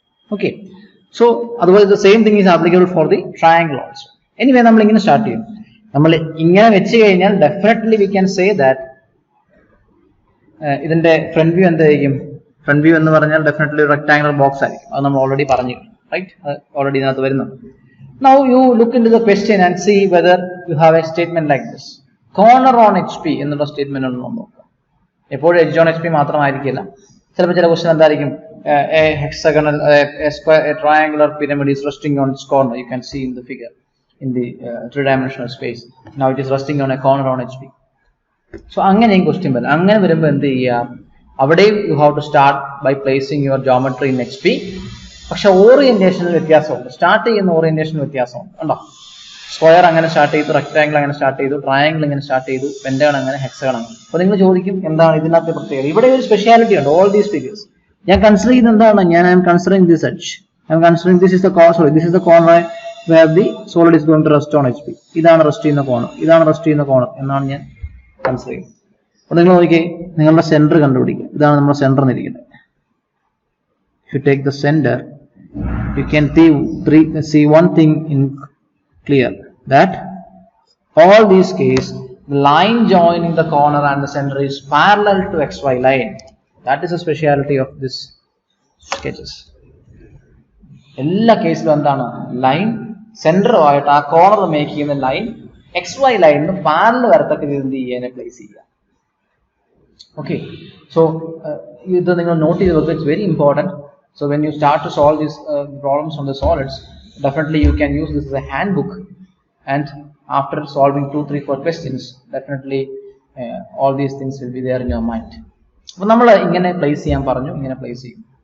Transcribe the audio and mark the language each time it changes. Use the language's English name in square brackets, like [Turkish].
[English] Okay, so അതുപോലെ the same thing is applicable for the triangle also. Anyway [Malayalam] നമ്മൾ ഇങ്ങനെ start ചെയ്യും. നമ്മൾ ഇങ്ങനെ വെച്ച് കഴിഞ്ഞാൽ [English] definitely we can say that [Malayalam] ഇതിന്റെ ഫ്രണ്ട് വ്യൂ എന്തായിരിക്കും? ഫ്രണ്ട് വ്യൂ എന്ന് പറഞ്ഞാൽ ഡെഫിനറ്റ്ലി ഒരു റെക്ടാംഗുലർ ബോക്സ് ആയിരിക്കും. അത് നമ്മൾ ഓൾറെഡി പറഞ്ഞു, റൈറ്റ്? ഓൾറെഡി ഇതിനകത്ത് വരുന്നുണ്ട്. [English] Now you look into the question and see whether you have a statement like this. [Malayalam] Corner on HP എന്നുള്ള സ്റ്റേറ്റ്മെന്റ് ഉണ്ടോ നോക്കുക. എപ്പോഴും എഡ്ജ് ഓൺ HP മാത്രമായിരിക്കില്ല. ചിലപ്പോൾ ചില ക്വസ്റ്റൻ എന്തായിരിക്കും? [English] A hexagonal, a square, a triangular pyramid is resting on its corner. You can see in the figure in the three-dimensional space. Now it is resting on a corner on HP. [Malayalam] So അങ്ങനെയും question വരും. അങ്ങനെ വരുമ്പോൾ എന്ത് ചെയ്യുക? [English] അവിടെയും you have to start by placing your geometry in HP. [Malayalam] പക്ഷെ ഓറിയന്റേഷനിൽ വ്യത്യാസമുണ്ട്. Start ചെയ്യുന്ന ഓറിയന്റേഷനിൽ വ്യത്യാസമുണ്ട്. കണ്ടോ? സ്ക്വയർ അങ്ങനെ സ്റ്റാർട്ട് ചെയ്തു, റെക്ടാംഗിൾ അങ്ങനെ സ്റ്റാർട്ട് ചെയ്തു, ട്രയാംഗിൾ ഇങ്ങനെ സ്റ്റാർട്ട് ചെയ്തു, പെന്റഗൺ അങ്ങനെ, ഹെക്സഗൺ അങ്ങനെ. അപ്പോൾ നിങ്ങൾ ചോദിക്കും എന്താണ് ഇതിനകത്തെ പ്രത്യേകത? ഇവിടെ ഒരു സ്പെഷ്യാലിറ്റി ഉണ്ട്. [English] all these figures [Malayalam] ഞാൻ കൺസിഡർ ചെയ്യുന്നത് എന്താണ്? [English] ഞാൻ I'm considering this edge, I'm considering this is the corner, this is the corner where the solid is going to rest on HP. [Malayalam] ഇതാണ് റെസ്റ്റ് ചെയ്യുന്ന corner, ഇതാണ് rest ചെയ്യുന്ന corner എന്നാണ് ഞാൻ കൺസിഡർ ചെയ്യുന്നത്. അപ്പോൾ നിങ്ങൾ നോക്കിയേ, നിങ്ങളുടെ സെന്റർ കണ്ടുപിടിക്കുക. ഇതാണ് നമ്മുടെ centre എന്നിരിക്കുന്നത്. [English] If you take the center, you can see one thing in clear, that all these case the line joining the corner and the center is parallel to XY line. That is a speciality of this sketches. [Malayalam] എല്ലാ കേസിലും എന്താണ്? Line സെന്ററുമായിട്ട് ആ corner make ചെയ്യുന്ന line XY ലൈനിന് parallel വരത്തക്ക രീതിയിൽ എന്ത് ചെയ്യാനെ place ചെയ്യുക. Okay, so ഇത് നിങ്ങൾ നോട്ട് ചെയ്ത് വെക്കുക. [English] It's very important. So when you start to solve these problems on the solids, definitely you can use this as a handbook, and after solving 2, 3, 4 questions, definitely all these things will be there in your mind. [Malayalam] അപ്പോൾ നമ്മൾ ഇങ്ങനെ place ചെയ്യാൻ പറഞ്ഞു, ഇങ്ങനെ place ചെയ്യും.